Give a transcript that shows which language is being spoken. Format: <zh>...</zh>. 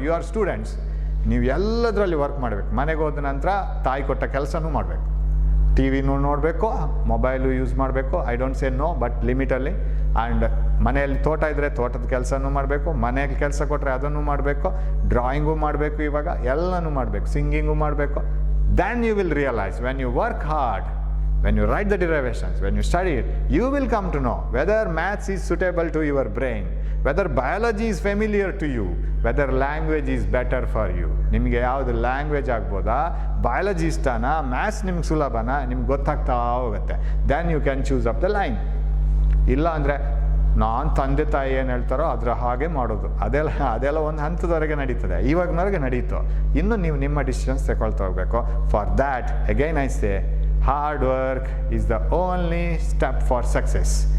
<en>you are students,</en> <kn>ನೀವು ಎಲ್ಲದರಲ್ಲಿ work ಮಾಡಬೇಕು. ಮನೆಗೆ ಹೋದ ನಂತರ ತಾಯಿ ಕೊಟ್ಟ ಕೆಲಸನೂ ಮಾಡಬೇಕು. TVನೂ ನೋಡಬೇಕು, ಮೊಬೈಲು ಯೂಸ್ ಮಾಡಬೇಕು.</kn> <en>I don't say no,</en> <kn>but ಲಿಮಿಟಲ್ಲಿ. And ಮನೆಯಲ್ಲಿ ತೋಟ ಇದ್ದರೆ ತೋಟದ ಕೆಲಸನೂ ಮಾಡಬೇಕು, ಮನೆಯಲ್ಲಿ ಕೆಲಸ ಕೊಟ್ಟರೆ ಅದನ್ನು ಮಾಡಬೇಕು, ಡ್ರಾಯಿಂಗು ಮಾಡಬೇಕು, ಇವಾಗ ಎಲ್ಲನೂ ಮಾಡಬೇಕು, ಸಿಂಗಿಂಗು ಮಾಡಬೇಕು.</kn> <en>Then you will realise, when you work hard, when you write the derivations, when you study it, you will come to know whether maths is suitable to your brain, whether biology is familiar to you, whether language is better for you.</en> <kn>ನಿಮಗೆ ಯಾವುದು language ಆಗ್ಬೋದಾ, biology ಇಷ್ಟನಾ, maths ನಿಮ್ಗೆ ಸುಲಭನಾ, ನಿಮ್ಗೆ ಗೊತ್ತಾಗ್ತಾ ಹೋಗುತ್ತೆ.</kn> <en>Then you can choose up the line.</en> <kn>ಇಲ್ಲ ಅಂದರೆ ನಾನು ತಂದೆ ತಾಯಿ ಏನು ಹೇಳ್ತಾರೋ ಅದರ ಹಾಗೆ ಮಾಡೋದು, ಅದೆಲ್ಲ ಒಂದು ಹಂತದವರೆಗೆ ನಡೀತದೆ, ಇವಾಗಿನವರೆಗೆ ನಡೀತು. ಇನ್ನು ನೀವು ನಿಮ್ಮ ಡಿಸಿಷನ್ಸ್ ತಗೊಳ್ತಾ ಹೋಗಬೇಕು.</kn> <en>For that again I say, hard work is the only step for success.</en>